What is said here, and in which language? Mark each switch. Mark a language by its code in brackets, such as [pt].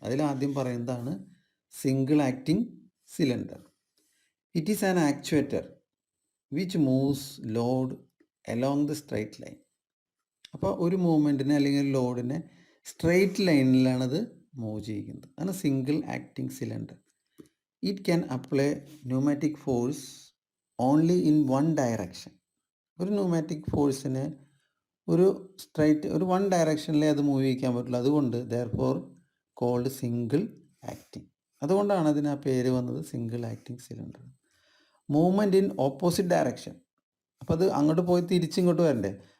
[ml] അതിലാദ്യം പറയുന്നതാണ് single acting cylinder. [en] It is an actuator which moves load along the straight line. [ml] അപ്പോൾ ഒരു മൂവ്മെൻറ്റിനെ അല്ലെങ്കിൽ ലോഡിനെ സ്ട്രെയിറ്റ് ലൈനിലാണത് മൂവ് ചെയ്യുന്നത്. അതാണ് single acting cylinder. [en] It can apply pneumatic force only in one direction. [ml] ഒരു pneumatic ഫോഴ്സിനെ ഒരു വൺ ഡയറക്ഷനിലേ അത് മൂവ് ചെയ്യിക്കാൻ പറ്റുള്ളൂ. അതുകൊണ്ട് [en] Therefore called single acting. [ml] അതുകൊണ്ടാണ് അതിന് ആ പേര് വന്നത്, single acting cylinder. [en] Movement in opposite direction. [ml] അപ്പോൾ അത് അങ്ങോട്ട് പോയി തിരിച്ചിങ്ങോട്ട് വരണ്ടേ.